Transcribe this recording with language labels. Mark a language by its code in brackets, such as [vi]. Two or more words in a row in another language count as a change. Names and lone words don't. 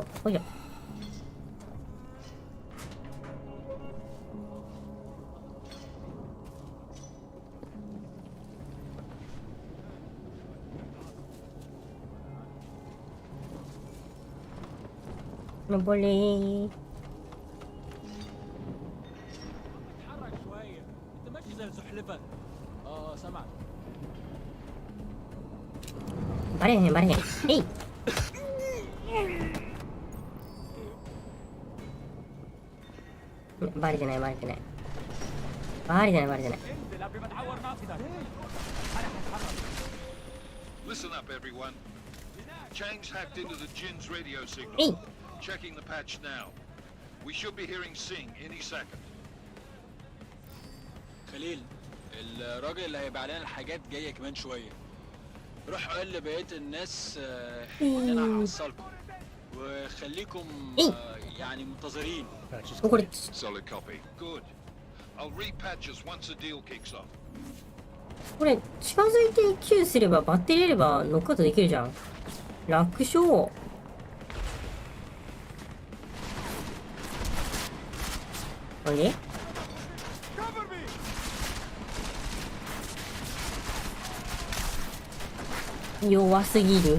[ja] ほいよ。登れー。 [ar] اتحرك شويه انت ماشي زي الزحلفه. سامعك. [ja] バレへんバレへん。えい。バレてないバレてない。バレてないバレてない。 [ar] انزل قبل ما تعور نفسك. [en] Listen up, everyone. Chang's hacked into the Jin's radio signal. Hey. Checking the patch now. We should be hearing Sing any second. [ar] خليل الراجل اللي هيبيع لنا الحاجات جايه كمان شويه. روح قول لبقيه الناس ان انا هحصلكم وخليكم يعني منتظرين. [en] Patches [ja] これ [en] Solid copy. Good. I'll repatch us once the deal kicks off. [ja] これ近づいて Q すればバッテリーあればノックアウトできるじゃん。楽勝。あれ？弱すぎる。